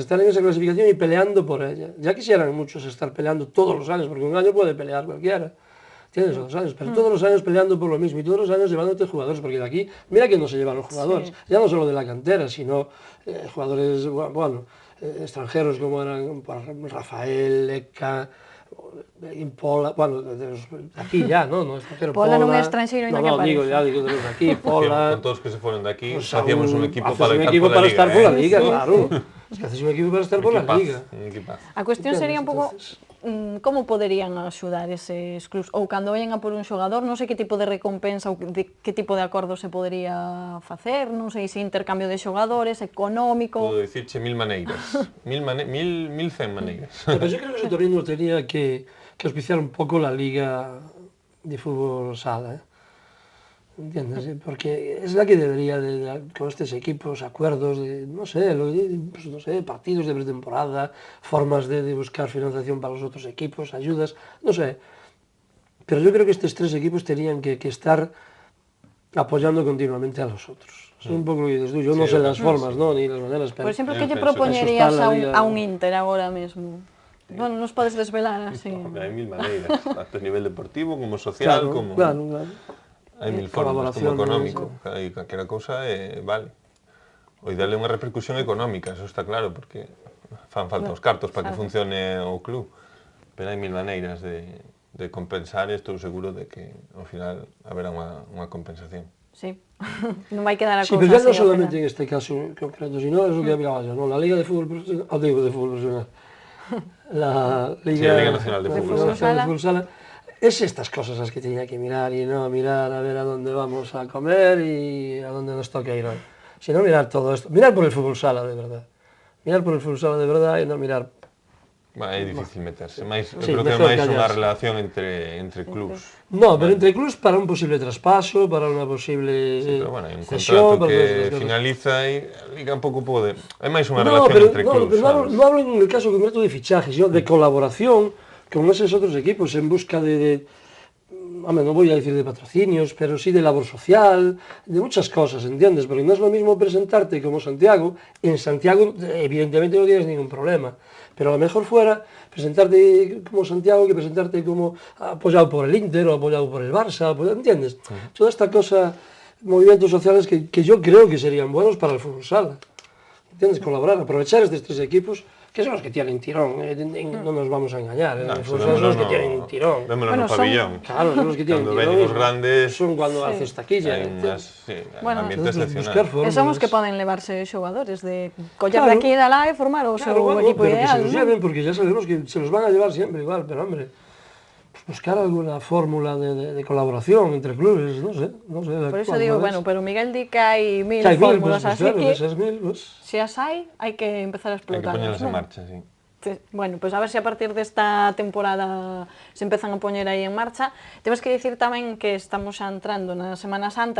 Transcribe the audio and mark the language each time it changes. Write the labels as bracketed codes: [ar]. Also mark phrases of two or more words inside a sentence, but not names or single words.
[es] Estar en esa clasificación y peleando por ella. Ya quisieran muchos estar peleando todos los años, porque un año puede pelear cualquiera. Tienes 2 años, pero todos los años peleando por lo mismo y todos los años llevándote jugadores, porque de aquí, mira que no se llevan los jugadores, ya no solo de la cantera, sino jugadores, bueno, extranjeros como eran Rafael, Eka, en Pola, bueno, aquí ya, ¿no? No extranjero, [gl] Pola non é estranxeiro, ainda que [es] digo, aparece. ya digo de los de aquí, Pola... Con todos que se fueron de aquí, Pues [gl] facíamos un equipo [es] haces para un [gl] loitar [es] equipo [gl] pola [es] para Liga, estar por la eh? Liga, claro. Es que haces un equipo para estar por la Liga. Un equipazo. [gl] A cuestión sería un pouco [es] Entonces, [gl] como poderían axudar eses clubs, ou cando vayan a por un xogador, non sei que tipo de recompensa ou de que tipo de acordo se podería facer, non sei se intercambio de xogadores, económico... Puedo dicirche mil maneiras, mil cen maneiras. [es] Pero yo creo que ese torneo tenía que auspiciar un poco la Liga de Fútbol Sala, ¿eh? ¿Entiendes? Porque es la que debería, con estos equipos, acuerdos de, no sé, pues, no sé, partidos de pretemporada, formas de buscar financiación para los otros equipos, ayudas, no sé. Pero yo creo que estos tres equipos tenían que estar apoyando continuamente a los otros. Es un poco lo que dices tú, yo no sé las formas, ¿no? Ni las maneras, pero... [gl] Por exemplo, que lle penso que propoñerías [es] eso está en la [gl] a un [es] Liga. [gl] Inter agora mesmo? Bueno, nos podes desvelar así. Hai mil maneiras, tanto a nivel deportivo como social, como... [es] Claro. [gl] Hai mil formas, como Colaboración, económico, hai calquera cousa vale. O ideal é unha repercusión económica, eso está claro, porque fan falta os cartos para que funcione o club. Pero hai mil maneiras de compensar e estou seguro de que ao final haberá unha compensación. Sí, non vai quedar a [es] Sí, [gl] cousa [es] pero ya no [gl] así, ao [es] solamente [gl] final. [es] en este caso concreto, sino es lo que hablaba yo, ¿no? La Liga de Fútbol Profesional, digo de Fútbol Profesional, la Liga, Liga Nacional de Fútbol Sala. Sala, es estas cosas las que tenía que mirar y no mirar a ver a dónde vamos a comer y a dónde nos toca ir hoy, sino mirar todo esto, mirar por el Fútbol Sala de verdad, mirar por el Fútbol Sala de verdad y no mirar... [gl] É difícil meterse, máis, eu [es] Sí, [gl] creo que é [es] mejor [gl] máis unha [es] callarse. [gl] relación entre clubs. [es] No, pero entre clubs para un posible traspaso, para una posible [gl] Sí, pero bueno, hai un [es] cesión, [gl] contrato [es] para todas [gl] que [es] estas cosas. [gl] finaliza e a Liga un pouco pode... É máis unha [es] No, [gl] relación [es] pero, [gl] entre clubs, [es] pero [gl] sabes? [es] no hablo en el caso concreto de fichajes, sino de colaboración con esos otros equipos en busca hombre, no voy a decir de patrocinios, pero sí de labor social, de muchas cosas, ¿entiendes? Porque no es lo mismo presentarte como Santiago, en Santiago evidentemente no tienes ningún problema, pero a lo mejor fuera presentarte como Santiago que presentarte como apoyado por el Inter o apoyado por el Barça, ¿entiendes? Toda esta cosa, movimientos sociales que yo creo que serían buenos para el fútbol sala. ¿Entiendes? Colaborar, aprovechar estos tres equipos, que son los que tienen tirón, no nos vamos a engañar, No, el eso fútbol sala son los que tienen tirón. [gl] Vémolo [es] Bueno, no son- [gl] pabillón. [es] Claro, son los que tienen [gl] Cando [es] tirón. [gl] veñen os grandes, [es] Son cuando haces taquilla. [gl] hai [es] ¿entiendes? Bueno, [gl] ambiente [es] Entonces, [gl] excepcional. [es] buscar formas. [gl] E son os que poden levarse xogadores de coller [es] Claro. [gl] de aquí e de alá e formar o seu [es] Claro, bueno, [gl] equipo [es] pero que se [gl] ideal, [es] los [gl] ¿no? [es] lleven, porque ya sabemos que se los van a llevar siempre igual, pero hombre, pues buscar alguna fórmula de colaboración entre clubes, no sé. [gl] Por eso digo, bueno, pero Miguel di que hai mil [es] que hay mil, [gl] fórmulas, [es] pues, [gl] así [es] claro, [gl] que [es] de esas mil, pues... [gl] se as hai que empezar a Hai que [es] explotarlas, [gl] poñelas en [es] ¿no? [gl] marcha, sí. Bueno, pues a ver se a partir desta temporada se empezan a poñer aí en marcha. Temos que dicir tamén que estamos xa entrando na Semana Santa.